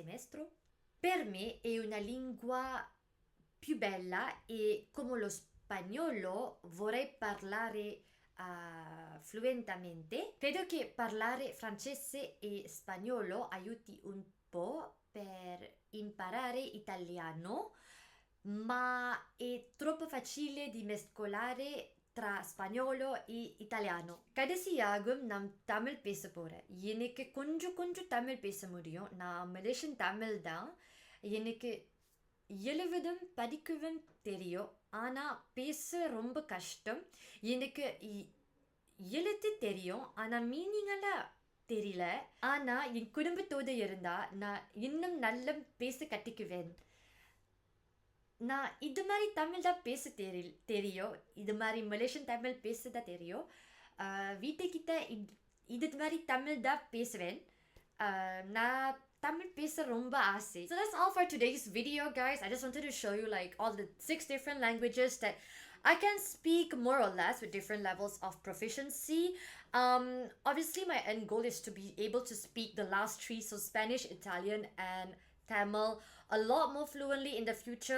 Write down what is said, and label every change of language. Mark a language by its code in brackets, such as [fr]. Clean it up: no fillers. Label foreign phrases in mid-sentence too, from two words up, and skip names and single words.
[it] Per me è una lingua più bella e come lo spagnolo vorrei parlare fluentamente. Credo che parlare francese e spagnolo aiuti un po' per imparare italiano, ma è troppo facile di mescolare tra spagnolo e italiano. [ta] கடை சியாகும் நாம் Tamil பேச போறேன். எனக்கு கொஞ்சம் கொஞ்சம் தமிழ் பேச முடியும். நான் மலேசியன் தமிழ் தான். எனக்கு எழுவதும் படிக்கவும் தெரியும். ஆனா பேச ரொம்ப கஷ்டம். எனக்கு எழுத்து தெரியும். ஆனா மீனிங்கெல்லாம் தெரியல. ஆனா என் குடும்பத்தோடு இருந்தா நான் இன்னும் நல்ல பேச கட்டிக்குவேன். நான் இது மாதிரி தமிழ் தான் பேச தெரியும். இது மாதிரி மலேசியன் தமிழ் பேச தான் தெரியும். வீட்டுக்கிட்ட இது மாதிரி தமிழ் தான் பேசுவேன். நான் தமிழ் பேச ரொம்ப ஆசை. [en] So that's all for today's video, guys. I just wanted to show you like all the 6 different languages that I can speak more or less with different levels of proficiency. Obviously my end goal is to be able to speak the last 3, so Spanish, Italian, and Tamil a lot more fluently in the future.